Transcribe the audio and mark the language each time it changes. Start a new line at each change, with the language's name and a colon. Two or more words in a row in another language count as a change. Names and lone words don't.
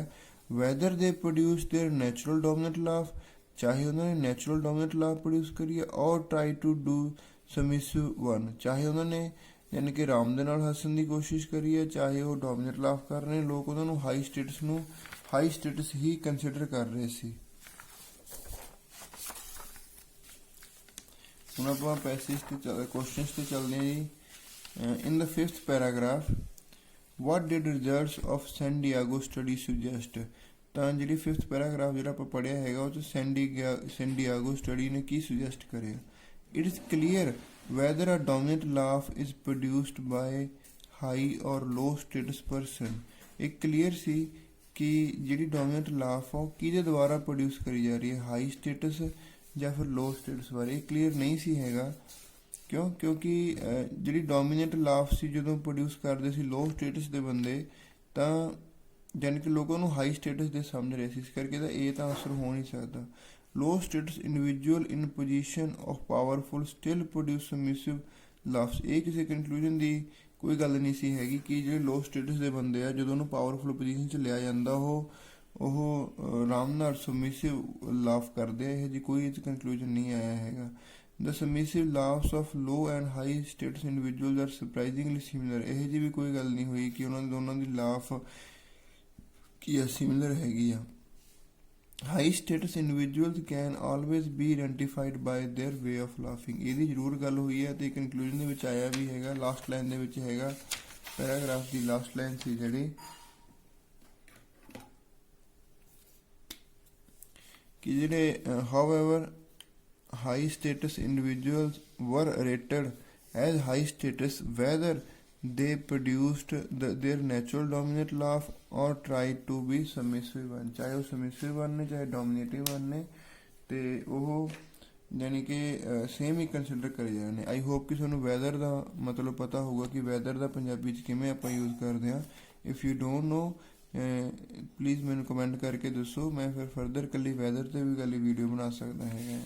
English: whether they produce their natural dominant laugh,
Punjabi: ਚਾਹੇ ਉਹਨਾਂ ਨੇ
English: natural dominant laugh
Punjabi: ਪ੍ਰੋਡਿਊਸ ਕਰੀਏ,
English: or try to do submissive one,
Punjabi: ਚਾਹੇ ਉਹਨਾਂ ਨੇ ਯਾਨੀ ਕਿ ਆਰਾਮ ਦੇ ਨਾਲ ਹੱਸਣ ਦੀ ਕੋਸ਼ਿਸ਼ ਕਰੀਏ, ਚਾਹੇ ਉਹ
English: dominate laugh
Punjabi: ਕਰ ਰਹੇ, ਲੋਕ ਉਹਨਾਂ ਨੂੰ
English: high status
Punjabi: ਹੀ ਕੰਸੀਡਰ ਕਰ ਰਹੇ ਸੀ। ਹੁਣ ਆਪਾਂ ਪੈਸੇਜ ਤੇ ਕੁਐਸਚਨਸ ਤੇ ਚੱਲਦੇ ਹਾਂ ਜੀ।
English: In the 5th paragraph, what did results of San Diego study suggest?
Punjabi: ਤਾਂ ਜਿਹੜੀ 5th ਪੈਰਾਗ੍ਰਾਫ ਜਿਹੜਾ ਆਪਾਂ ਪੜ੍ਹਿਆ ਹੈਗਾ ਉਹ 'ਚ ਸੈਨ ਡਿਆਗੋ ਸਟੱਡੀ ਨੇ ਕੀ ਸੁਜੈਸਟ ਕਰਿਆ।
English: It is clear whether a dominant laugh is produced by high or low status person।
Punjabi: ਇਹ ਕਲੀਅਰ ਸੀ ਕਿ ਜਿਹੜੀ
English: dominant laugh
Punjabi: ਆ ਉਹ ਕਿਹਦੇ ਦੁਆਰਾ ਪ੍ਰੋਡਿਊਸ ਕਰੀ ਜਾ ਰਹੀ ਹੈ,
English: high status
Punjabi: ਜਾਂ ਫਿਰ
English: low status
Punjabi: ਬਾਰੇ ਇਹ ਕਲੀਅਰ ਨਹੀਂ ਸੀ ਹੈਗਾ। ਕਿਉਂਕਿ ਜਿਹੜੀ
English: dominant laugh
Punjabi: ਸੀ ਜਦੋਂ ਪ੍ਰੋਡਿਊਸ ਕਰਦੇ ਸੀ
English: low status
Punjabi: ਦੇ ਬੰਦੇ, ਤਾਂ ਯਾਨੀ ਕਿ ਲੋਕਾਂ ਨੂੰ
English: high status
Punjabi: ਦੇ ਸਮਝ ਰਹੇ ਸੀ, ਇਸ ਕਰਕੇ ਤਾਂ ਇਹ ਤਾਂ ਅਸਰ ਹੋ ਨਹੀਂ ਸਕਦਾ।
English: low status individual in position of powerful still produce submissive laughs।
Punjabi: ਇਹ ਕਿਸੇ ਕੰਕਲੂਜਨ ਦੀ ਕੋਈ ਗੱਲ ਨਹੀਂ ਸੀ ਹੈਗੀ ਕਿ ਜਿਹੜੇ
English: low status
Punjabi: ਦੇ ਬੰਦੇ ਆ ਜਦੋਂ ਉਹਨੂੰ
English: powerful position
Punjabi: 'ਚ ਲਿਆ ਜਾਂਦਾ ਉਹ ਆਰਾਮ ਨਾਲ
English: submissive laugh
Punjabi: ਕਰਦੇ ਆ, ਇਹ ਜੀ ਕੋਈ ਇਹ 'ਚ ਕੰਕਲੂਜਨ ਨਹੀਂ ਆਇਆ ਹੈਗਾ।
English: The submissive laughs of low and high status individuals are surprisingly similar।
Punjabi: ਇਹ ਜੀ ਵੀ ਕੋਈ ਗੱਲ ਨਹੀਂ ਹੋਈ ਕਿ ਉਹਨਾਂ ਦੋਨਾਂ ਦੀ ਲਾਫ ਕੀ ਆ, ਸਿਮਿਲਰ ਹੈਗੀ ਆ।
English: High status individuals can always be identified by their way of laughing.
Punjabi: ਇਹਦੀ ਜ਼ਰੂਰ ਗੱਲ ਹੋਈ ਹੈ ਅਤੇ ਕਨਕਲੂਜਨ ਦੇ ਵਿੱਚ ਆਇਆ ਵੀ ਹੈਗਾ,
English: last line
Punjabi: ਦੇ ਵਿੱਚ ਹੈਗਾ, ਪੈਰਾਗ੍ਰਾਫ ਦੀ
English: last line
Punjabi: ਸੀ ਜਿਹੜੀ ਕਿ ਜਿਹੜੇ
English: however high status individuals were rated as high status whether they produced their natural dominant laugh or tried to be submissive one।
Punjabi: ਚਾਹੇ ਉਹ
English: submissive one
Punjabi: ਨੇ ਚਾਹੇ
English: dominative one
Punjabi: ਨੇ, ਤੇ ਉਹ ਯਾਨੀ ਕਿ ਸੇਮ ਹੀ ਕੰਸੀਡਰ ਕਰੇ ਜਾ ਰਹੇ ਨੇ।
English: I hope
Punjabi: ਕਿ ਤੁਹਾਨੂੰ ਵੈਦਰ ਦਾ ਮਤਲਬ ਪਤਾ ਹੋਊਗਾ ਕਿ ਵੈਦਰ ਦਾ ਪੰਜਾਬੀ 'ਚ ਕਿਵੇਂ ਆਪਾਂ ਯੂਜ਼ ਕਰਦੇ ਹਾਂ।
English: If you don't know please
Punjabi: ਮੈਨੂੰ ਕਮੈਂਟ ਕਰਕੇ ਦੱਸੋ, ਮੈਂ ਫਿਰ ਫਰਦਰ ਇਕੱਲੀ ਵੈਦਰ 'ਤੇ ਵੀ ਇਕੱਲੀ ਵੀਡੀਓ ਬਣਾ ਸਕਦਾ ਹੈਗਾ।